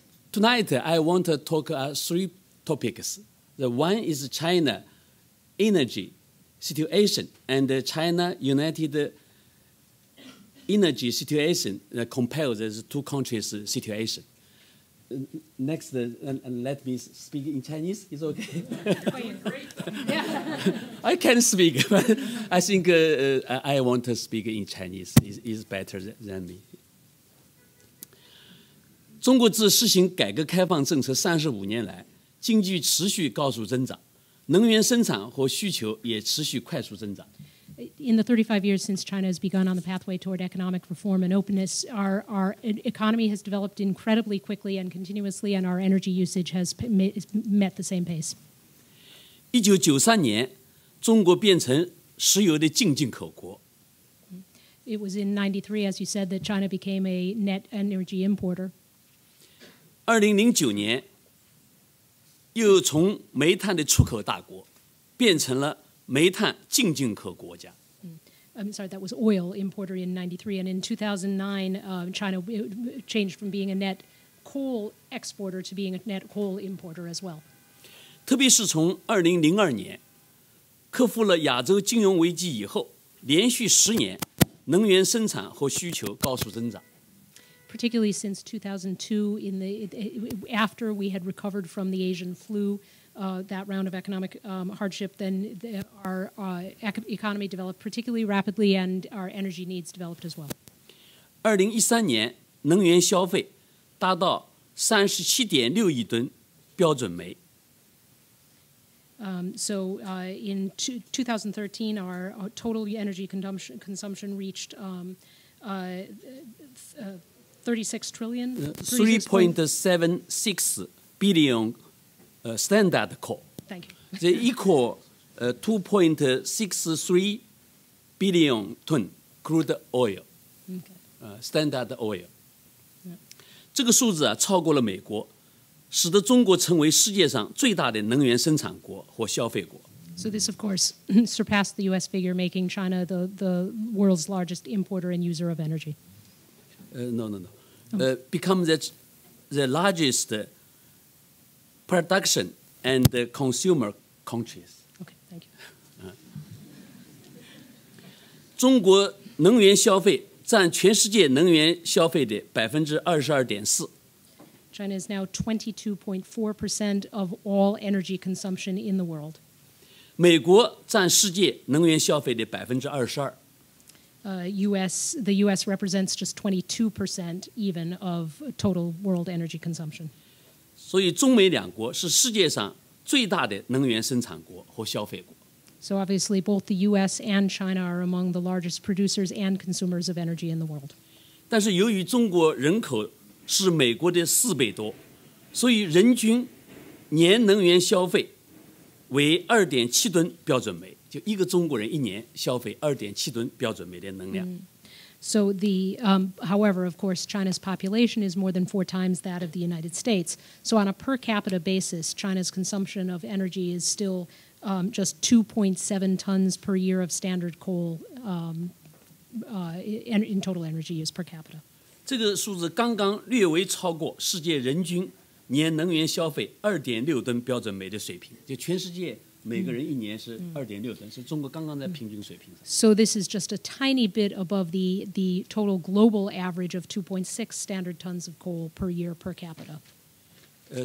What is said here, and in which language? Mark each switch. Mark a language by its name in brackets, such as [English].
[English] Tonight, I want to talk 3 topics. The one is China energy situation and China United energy situation compare these 2 countries' situation. Next, let me speak in Chinese. It's okay. I can speak, but I think I want to speak in Chinese. Is better than me. [Chinese] 中国自实行改革开放政策35年来，经济持续高速增长，能源生产和需求也持续快速增长。 [English] In the 35 years since China has begun on the pathway toward economic reform and openness, our economy has developed incredibly quickly and continuously, and our energy usage has met the same pace. [Chinese] 1993年，中国变成石油的净进口国。 [English] It was in 93, as you said, that China became a net energy importer. [Chinese] 2009年，又从煤炭的出口大国变成了煤炭净进口国家。 [English] I'm sorry, that was oil importer in 93, and in 2009, China changed from being a net coal exporter to being a net coal importer as well. [Chinese] 特别是从2002年克服了亚洲金融危机以后，连续10年能源生产和需求高速增长。 [English] Particularly since 2002, after we had recovered from the Asian flu, that round of economic hardship, then our economy developed particularly rapidly, and our energy needs developed as well. [Chinese] 2013年能源消费达到37.6亿吨标准煤。 [English] So in 2013, our total energy consumption reached 36 trillion. 3.76 billion standard coal. Thank you. They equal 2.63 billion ton crude oil, standard oil. [Chinese] 这个数字超过了美国，使得中国成为世界上最大的能源生产国和消费国。 [English] So this, of course, surpassed the U.S. figure, making China the world's largest importer and user of energy. No. Become the largest production and consumer countries. Okay, thank you. [Chinese] 中国能源消费占全世界能源消费的22.4%。 [English] China is now 22.4% of all energy consumption in the world. [Chinese] 美国占世界能源消费的22%。 [English] The U.S. represents just 22% even of total world energy consumption. [Chinese] 所以中美两国是世界上最大的能源生产国和消费国。 [English] So obviously, both the U.S. and China are among the largest producers and consumers of energy in the world. [Chinese] 但是由于中国人口是美国的4倍多，所以人均年能源消费为2.7吨标准煤。就一个中国人一年消费2.7吨标准煤的能量。 [English] So however, of course, China's population is more than 4 times that of the United States. So on a per capita basis, China's consumption of energy is still just 2.7 tons per year of standard coal in total energy use per capita. [Chinese] 这个数字刚刚略微超过世界人均年能源消费2.6吨标准煤的水平，就全世界。每个人一年是2.6吨，是中国刚刚在平均水平上。 [English] So this is just a tiny bit above the total global average of 2.6 standard tons of coal per year per capita.